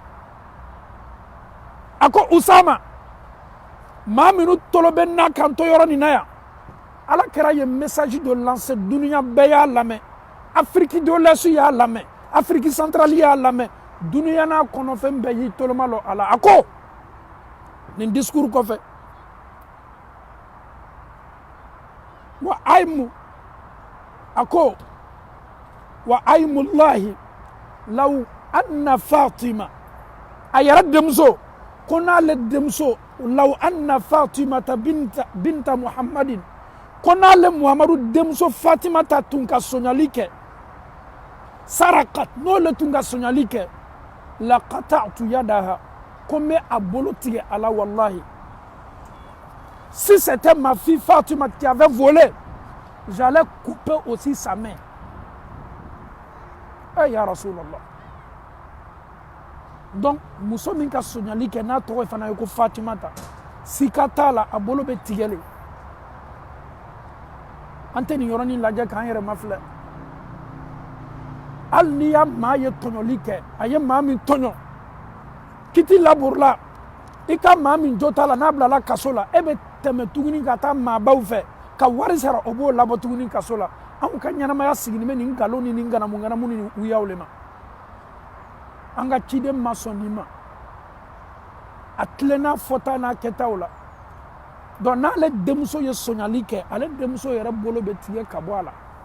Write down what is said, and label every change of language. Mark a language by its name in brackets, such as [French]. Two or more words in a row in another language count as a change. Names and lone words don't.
[Bambara] a ko usama maa minnu tolo bɛ n'a kan to yɔrɔ nin na yan ala kɛra ye message dɔ lancer duniya bɛɛ y'a lamɛn afiriki de l'Est y'a lamɛn afiriki centrale y'a lamɛn duniya n'a kɔnɔfɛn bɛɛ y'i toloma lɔ a la a ko nin discours kɔfɛ [Arabic] وايم a ko وايم الله لو أن فاطمة a yɛrɛ denmuso ko n'ale denmuso لو أن فاطمة بنت محمد [Bambara] ko n'ale muhamadu denmuso fatimata tun ka sonyali kɛ sarakat n'ole tun ka sonyali kɛ [Arabic] لقطعت يدها [Bambara] ko n bɛ a bolo tigɛ a la wallahi [French] si c'était ma fille Fatima qui avait volé j'allais couper aussi sa main [Arabic] يا رسول الله [Bambara] donc muso min ka sonyali kɛ n'a tɔgɔ fana ye ko Fatimata sika t'a la a bolo bɛ tigɛlen an tɛ nin yɔrɔnin lajɛ k'an yɛrɛ mafilɛ hali n'i ya maa ye tɔɲɔli kɛ a ye maa min tɔɲɔ kiti laburula i ka maa min jo t'a la n'a bilala kaso la e bɛ tɛmɛ tuguni ka taa maabaw fɛ ka wari sara o b'o labɔ tuguni kaso la anw ka ɲɛnamaya sigini bɛ nin nkalon ni nin nganamu ni wuyaw le ma an ka ciden ma sɔn nin ma a tilenna fɔta n'a kɛtaw la donc n'ale denmuso ye sonyali kɛ ale denmuso yɛrɛ bolo bɛ tigɛ ka bɔ a la